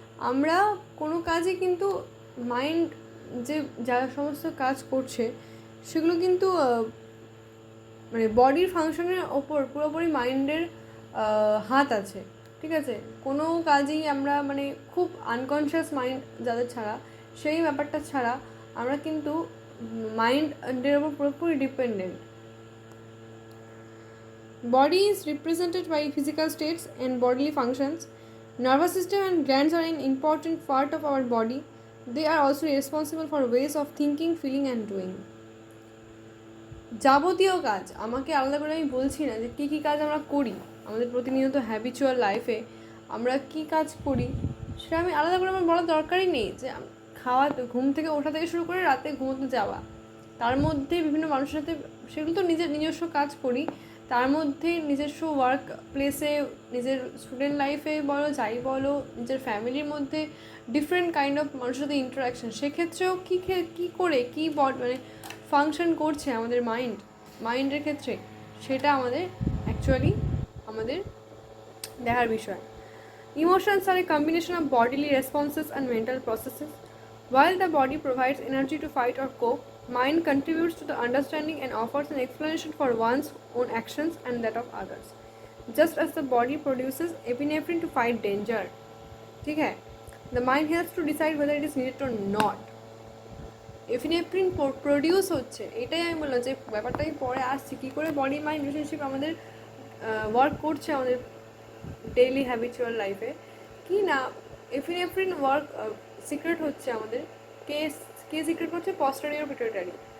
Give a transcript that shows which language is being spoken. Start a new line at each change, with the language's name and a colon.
Bangla: আমরা কোনো কাজে কিন্তু মাইন্ড যারা সমস্ত কাজ করছে সেগুলো কিন্তু মানে বডির ফাংশনের ওপর পুরোপুরি মাইন্ডের হাত আছে, ঠিক আছে. কোনো কাজেই আমরা মানে খুব আনকনশিয়াস মাইন্ড যাদের ছাড়া, সেই ব্যাপারটা ছাড়া আমরা কিন্তু মাইন্ডের ওপর পুরোপুরি dependent.
English: Body is represented by physical states and bodily functions. Nervous system and glands are an important part of our body. They are also responsible for ways of thinking, feeling and doing.
Bangla: যাবতীয় কাজ, আমাকে আলাদা করে আমি বলছি না যে কী কাজ আমরা করি আমাদের প্রতিনিয়ত হ্যাবিচুয়াল লাইফে, আমরা কী কাজ করি সেটা আমি আলাদা করে আমার বলার দরকারই নেই. যে ঘুম থেকে ওঠা থেকে শুরু করে রাতে ঘুমোতে যাওয়া, তার মধ্যে বিভিন্ন মানুষের সাথে, সেগুলো তো নিজস্ব কাজ করি. তার মধ্যে নিজস্ব ওয়ার্ক প্লেসে, নিজের স্টুডেন্ট লাইফে বলো, যাই বলো, নিজের ফ্যামিলির মধ্যে ডিফারেন্ট কাইন্ড অফ মানুষের সাথে ইন্টারাকশান, সেক্ষেত্রেও কী করে মানে ফাংশন করছে আমাদের মাইন্ডের ক্ষেত্রে, সেটা আমাদের অ্যাকচুয়ালি আমাদের দেখার বিষয়.
English: Emotions are a combination of bodily responses and mental processes. While the body provides energy to fight or cope, mind contributes to the understanding and offers an explanation for one's own actions and that of others. Just as the body produces epinephrine to fight danger,
Hindi: ठीक है,
English: the mind helps to decide whether it is needed or not.
Bangla: Epinephrine produce হচ্ছে, এটাই আমি বললাম যে ব্যাপারটাই পরে আসছি, কী করে বডি মাইন্ড রিলেশনশিপ আমাদের ওয়ার্ক করছে আমাদের ডেইলি হ্যাবিচুয়াল লাইফে. কি না, এপিনেফ্রিন ওয়ার্ক সিক্রেট হচ্ছে আমাদের, কে সিক্রেট করছে, পস্টেরিয়র পিটুইটারি.